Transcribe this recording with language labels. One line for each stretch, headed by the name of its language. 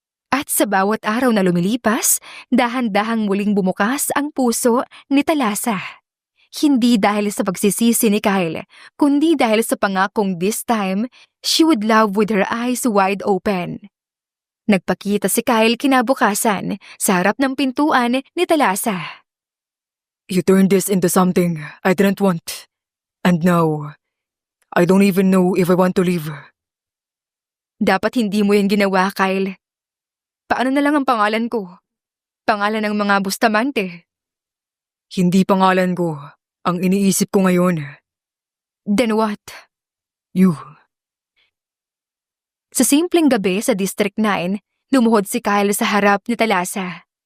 Filipino: At sa bawat araw na lumilipas, dahan-dahang muling bumukas ang puso ni Talasa. Hindi dahil sa pagsisisi ni Kyle, kundi dahil sa pangakong
English: this time, she would love with her eyes wide open.
Filipino: Nagpakita si Kyle kinabukasan sa harap ng pintuan ni Talasa.
English: You turned this into something I didn't want. And now, I don't even know if I want to leave.
Filipino: Dapat hindi mo yan ginawa, Kyle. Paano na lang ang pangalan ko? Pangalan ng mga Bustamante. Hindi pangalan ko ang iniisip ko ngayon.
English: Then what? You.
Filipino: Sa simpleng gabi sa District 9, lumuhod si Kyle sa harap ni Talasa.